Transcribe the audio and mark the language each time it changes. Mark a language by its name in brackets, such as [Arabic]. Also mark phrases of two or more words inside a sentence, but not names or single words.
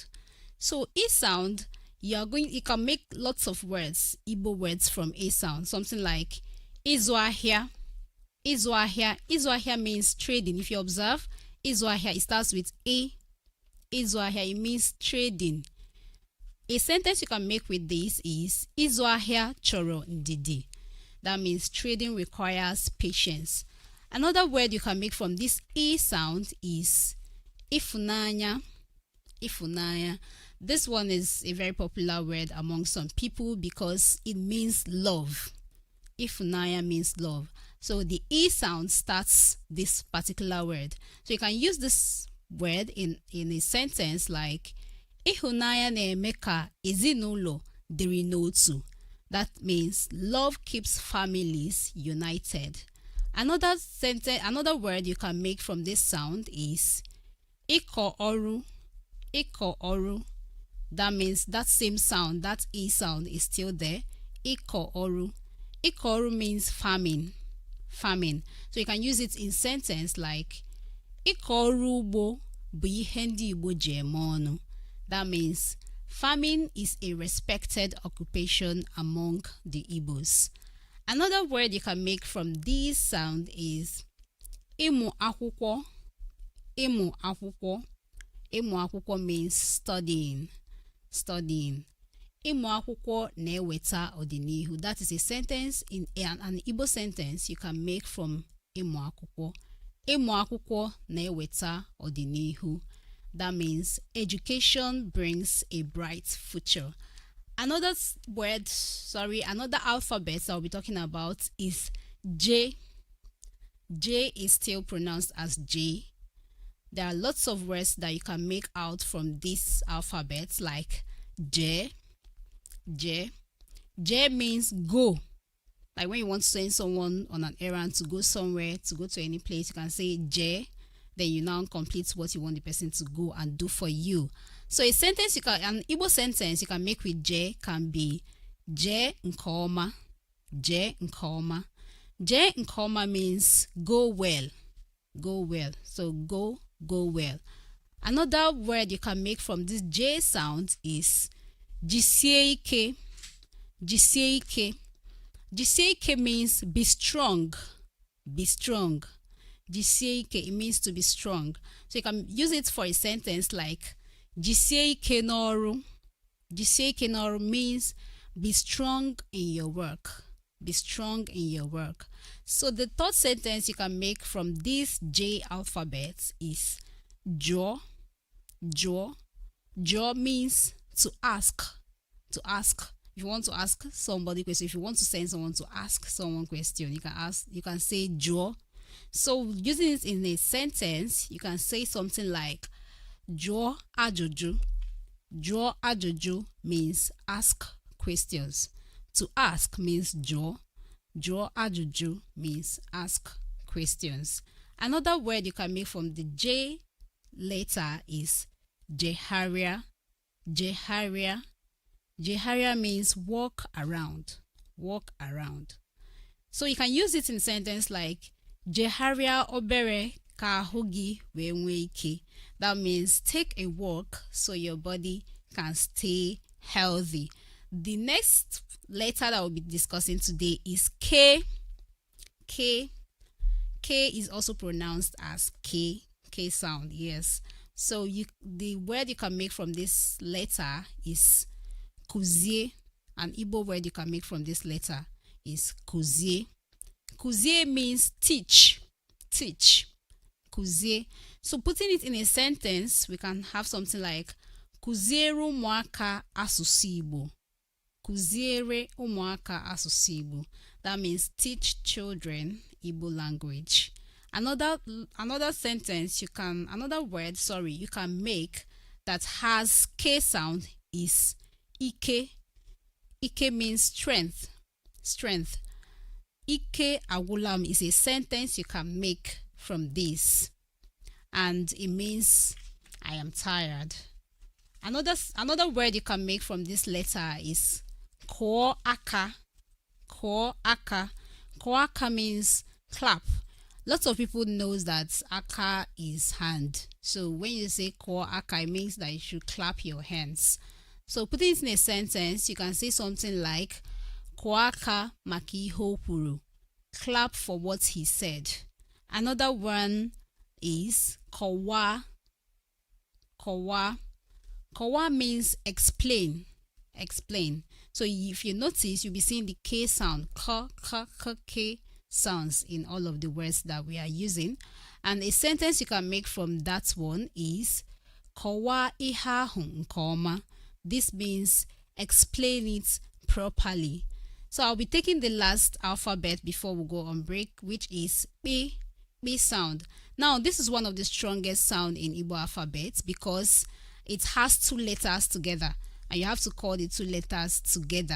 [English] So E sound, you can make lots of words, Igbo words from A sound. Something like Izuahia. Izuahia. Izuahia means trading. If you observe, Izuahia, it starts with A. Izuahia, it means trading. A sentence you can make with this is [Igbo] Izuahia choro ndidi. [English] That means trading requires patience. Another word you can make from this E sound is ifunanya. Ifunanya. This one is a very popular word among some people because it means love. Ifunanya means love. So the E sound starts this particular word. So you can use this word in a sentence like [Igbo] Ihunanya na-eme ka ezinụlọ dịrị n'otu. [English] That means love keeps families united. Another word you can make from this sound is [Igbo] Iko oru. Iko oru. [English] That means that same sound, that E sound is still there. [Igbo] Iko oru. Iko oru [English] means farming. Farming. So you can use it in sentence like [Igbo] Iko oru ugbo bụ ihe ndị Igbo ji eme ọnụ. [English] That means farming is a respected occupation among the Igbos. Another word you can make from this sound is [Igbo] Ịmụ akwụkwọ. Ịmụ akwụkwọ. Ịmụ akwụkwọ [English] means studying. Studying. [Igbo] Ịmụ akwụkwọ na-eweta ọdịnihu. [English] That is a sentence in an Igbo sentence you can make from [Igbo] ịmụ akwụkwọ. Ịmụ akwụkwọ na-eweta ọdịnihu. [English] That means education brings a bright future. Another alphabet I'll be talking about is J. J is still pronounced as J. There are lots of words that you can make out from this alphabet like J. J. J means go. Like when you want to send someone on an errand to go somewhere, to go to any place, you can say J. Then you now complete what you want the person to go and do for you. So an Igbo sentence you can make with J can be [Igbo] J nke ọma. J nke ọma. J nke ọma [English] means go well. Go well. So go well. Another word you can make from this J sound is [Igbo] jisie ike. Jisie ike. Jisie ike [English] means be strong. Be strong. [Igbo] Jisie ike, [English] it means to be strong. So you can use it for a sentence like [Igbo] Jisie ike n'ọrụ. Jisie ike n'ọrụ [English] means be strong in your work. Be strong in your work. So the third sentence you can make from this J alphabet is jụọ. Jụọ. Jụọ means to ask. To ask. If you want to ask somebody question, if you want to send someone to ask someone question, you can say jụọ. So using it in a sentence, you can say something like [Igbo] jụọ ajụjụ. Jụọ ajụjụ [English] means ask questions. To ask means jụọ. [Igbo] Jụọ ajụjụ [English] means ask questions. Another word you can make from the J letter is jegharịa. Jegharịa. Jegharịa means walk around. Walk around. So you can use it in sentence like [Igbo] jegharịa obere ka ahụ gị wee nwee ike. [English] That means take a walk so your body can stay healthy. The next letter that we'll be discussing today is K. K. K is also pronounced as K. K sound, yes. So the word you can make from this letter is kuzie. An Igbo word you can make from this letter is kuzie. Kuzie means teach. Teach. Kuzie. So putting it in a sentence, we can have something like [Igbo] kuziere ụmụaka asụsụ Igbo. Kuziere ụmụaka asụsụ Igbo. [English] That means teach children Igbo language. Another word you can make that has K sound is ike. Ike means strength. Strength. [Igbo] Ike agwụlam [English] is a sentence you can make from this, and it means I am tired. Another word you can make from this letter is [Igbo] kụọ aka. Kụọ aka. Kụọ aka [English] means clap. Lots of people knows that aka is hand. So when you say [Igbo] kụọ aka, [English] it means that you should clap your hands. So putting it in a sentence, you can say something like [Igbo] kụọ aka maka ihe o kwuru. [English] Clap for what he said. Another one is kọwaa. Kọwaa. Kọwaa means explain. Explain. So if you notice, you'll be seeing the K sound, K sounds in all of the words that we are using. And a sentence you can make from that one is [Igbo] kọwaa ihe ahụ nke ọma. [English] This means explain it properly. So I'll be taking the last alphabet before we go on break, which is B sound. Now, this is one of the strongest sound in Igbo alphabet because it has two letters together, and you have to call the two letters together.